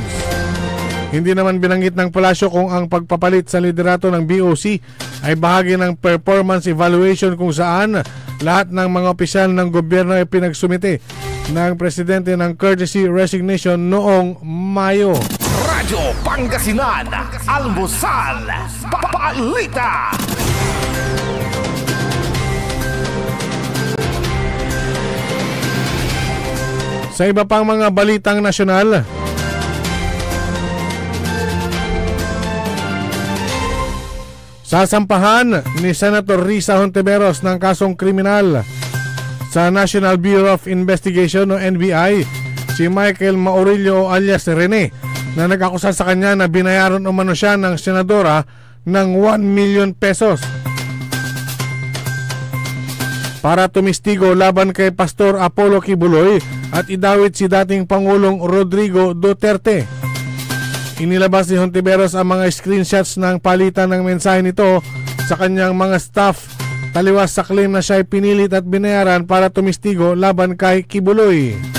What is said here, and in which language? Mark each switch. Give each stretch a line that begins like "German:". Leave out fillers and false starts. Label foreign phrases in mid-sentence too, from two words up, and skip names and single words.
Filipino: Hindi naman binanggit ng palasyo kung ang pagpapalit sa liderato ng BOC ay bahagi ng
English: performance evaluation
Filipino: kung saan lahat ng mga opisyal ng gobyerno ay pinagsumite ng presidente ng
English: courtesy resignation
Filipino: noong Mayo. Radyo Pangasinan, Almusal, Balita. Sa iba pang mga balitang nasyonal, sasampahan ni Senator Risa Hontiveros ng kasong kriminal sa National Bureau of Investigation o NBI si Michael Maurilio alias Rene na nag-akusa sa kanya na binayaran umano siya ng senadora ng 1 million pesos para tumistigo laban kay Pastor Apollo Kibuloy at idawit si dating Pangulong Rodrigo Duterte. Inilabas ni Hontiveros ang mga screenshots ng palitan ng mensahe nito sa kanyang mga staff taliwas sa claim na siya ay pinilit at binayaran para tumistigo laban kay Kibuloy.